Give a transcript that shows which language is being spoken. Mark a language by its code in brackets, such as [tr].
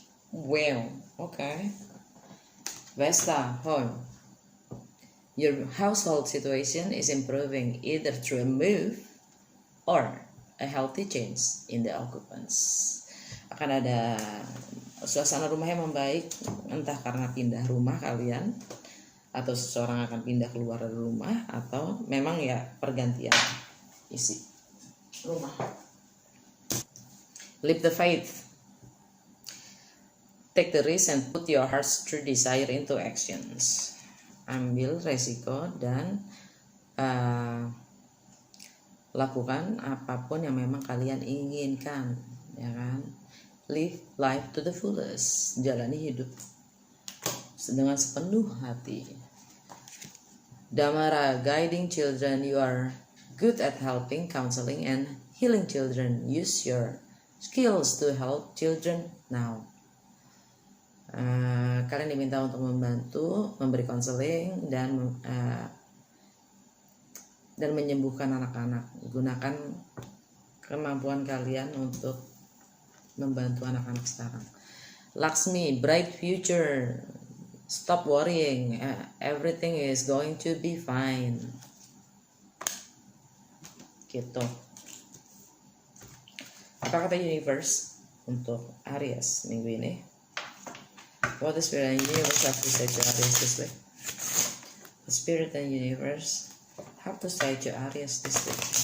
[en] Well, okay. Vesta, home. Your household situation is improving either through a move or a healthy change in the occupants. [id] Akan ada suasana rumah yang membaik, entah karena pindah rumah kalian, atau seseorang akan pindah keluar dari rumah, atau memang ya pergantian isi rumah. [en] Live the faith. Take the risk and put your heart's true desire into actions. [id] Ambil resiko dan lakukan apapun yang memang kalian inginkan, ya kan? [en] Live life to the fullest. [id] Jalani hidup dengan sepenuh hati. [en] Damara, guiding children. You are good at helping, counseling, and healing children. Use your skills to help children now. [id] Kalian diminta untuk membantu, memberi konseling dan menyembuhkan anak-anak. Gunakan kemampuan kalian untuk membantu anak-anak sekarang. [en] Laksmi, bright future. Stop worrying. Everything is going to be fine. [id] Gitu. Apa kata universe untuk Aries minggu ini? [en] What the Spirit and Universe have to say to Aries this week? The Spirit and Universe have to say to Aries this week.